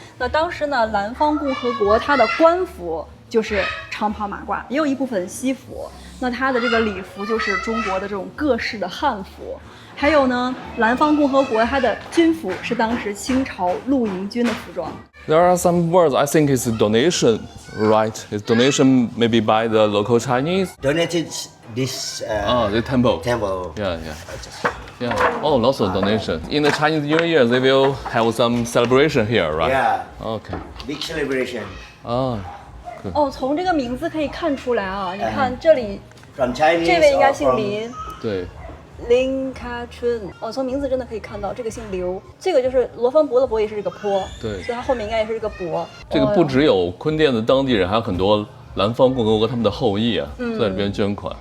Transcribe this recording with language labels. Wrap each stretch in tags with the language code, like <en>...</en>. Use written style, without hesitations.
<zh>那當時呢，蘭芳共和國它的官服就是長袍馬褂，也有一部分西服。那它的這個禮服就是中國的這種各式的漢服。還有呢，蘭芳共和國它的軍服是當時清朝陸營軍的服裝。</zh> <en>There are some words I think is donation, right? Is donation maybe by the local Chinese? Donated this the temple. Temple. Yeah. Oh, lots of donation. In the Chinese New Year, they will have some celebration here, right? Yeah. Okay. Big celebration.</en> <zh>從這個名字可以看出來啊，你看這裡，</zh> <en>From Chinese.</en> <zh>這位應該姓林。對。林卡春。哦，從名字真的可以看到，这個姓劉，這個就是羅芳伯的伯也是這個坡，對，所以它後面應該也是這個伯。這個不只有坤甸的當地人，還有很多南方共和國他們的後裔啊，在這邊捐款。</zh>